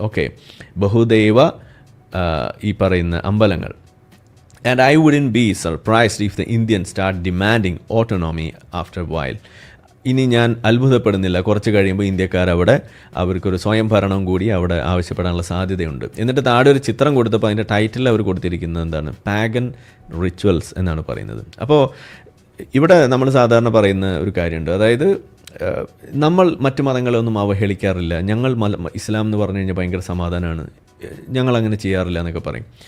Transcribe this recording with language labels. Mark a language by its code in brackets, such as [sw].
[ml] Okay, ബഹുദൈവ ഈ പറയുന്ന അമ്പലങ്ങൾ. [en] And I wouldn't be surprised if the Indians start demanding autonomy after a while. [ml] ഇനി ഞാൻ അത്ഭുതപ്പെടുന്നില്ല, കുറച്ച് കഴിയുമ്പോൾ ഇന്ത്യക്കാരവിടെ അവർക്കൊരു സ്വയം ഭരണം കൂടി അവിടെ ആവശ്യപ്പെടാനുള്ള സാധ്യതയുണ്ട്. എന്നിട്ട് താഴെ ഒരു ചിത്രം കൊടുത്തപ്പോൾ അതിൻ്റെ ടൈറ്റിൽ അവർ കൊടുത്തിരിക്കുന്നത് എന്താണ്? പാഗൻ റിച്വൽസ് എന്നാണ് പറയുന്നത്. അപ്പോൾ ഇവിടെ നമ്മൾ സാധാരണ പറയുന്ന ഒരു കാര്യമുണ്ട്, അതായത് നമ്മൾ മറ്റു മതങ്ങളൊന്നും അവഹേളിക്കാറില്ല, ഞങ്ങൾ ഇസ്ലാം എന്ന് പറഞ്ഞു കഴിഞ്ഞാൽ ഭയങ്കര സമാധാനമാണ്, ഞങ്ങളങ്ങനെ ചെയ്യാറില്ല എന്നൊക്കെ പറയും.